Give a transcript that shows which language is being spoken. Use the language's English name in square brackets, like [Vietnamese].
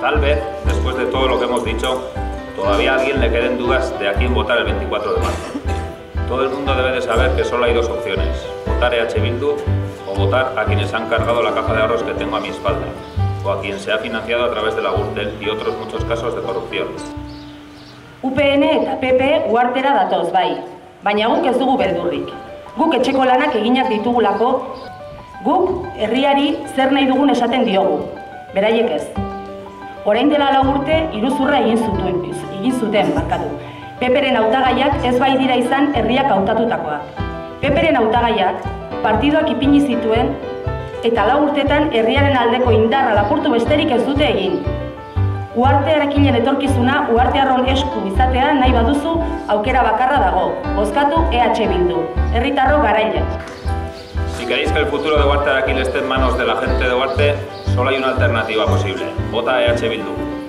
[Spanish] Tal vez, después de todo lo que hemos dicho, todavía a alguien le queden dudas de a quién votar el 24 de marzo. Todo el mundo debe de saber que solo hay 2 opciones, votar EH Bildu o votar a quienes han cargado la caja de ahorros que tengo a mi espalda, o a quien se ha financiado a través de la Gürtel y otros muchos casos de corrupción. [Basque] UPN eta PP Uhartera datoz bai, baina guk ez dugu beldurrik. Guk etxeko lanak eginak ditugulako, guk herriari zer nahi dugun esaten diogu, beraiek ez. Orain dela 4 urte iruzurra egin zuten, PPren hautagaiak ez bai dira izan herriak hautatutakoak. PPren hautagaiak partiduak ipini zituen eta 4 urtetan herriaren aldeko indarra lapurtu besterik ez dute egin. Uharte Arakinen etorkizuna uhartearron esku izatea nahi baduzu aukera bakarra dago. Bozkatu EH Bildu. Herritarro garaile. [Spanish] Si queréis que el futuro de Uharte Arakin esté en manos de la gente de Uharte, solo hay una alternativa posible. Vota EH Bildu.